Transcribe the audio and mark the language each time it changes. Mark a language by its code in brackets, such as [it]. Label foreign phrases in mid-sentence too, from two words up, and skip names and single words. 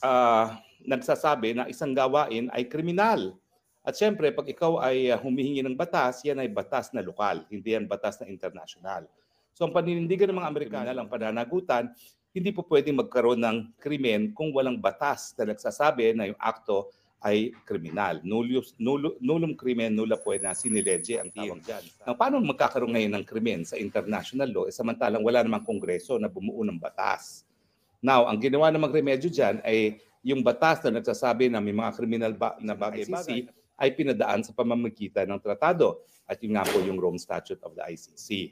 [tl] Nagsasabi na isang gawain ay kriminal. At syempre, pag ikaw ay humihingi ng batas, yan ay batas na lokal, hindi yan batas na international. So ang paninindigan ng mga Amerikano, ang pananagutan, hindi po pwedeng magkaroon ng krimen kung walang batas na nagsasabi na yung akto ay kriminal. [la] Nullum crimen nulla poena sine lege [tl] ang tawag dyan. Now, paano magkakaroon ngayon ng krimen sa [en] international law [tl] samantalang wala namang kongreso na bumuo ng batas? Now, ang ginawa namang remedyo dyan ay yung batas na nagsasabi na may mga kriminal na bagay-bagay ay pinadaan sa pamamagitan ng tratado at yun nga po yung Rome Statute of the ICC.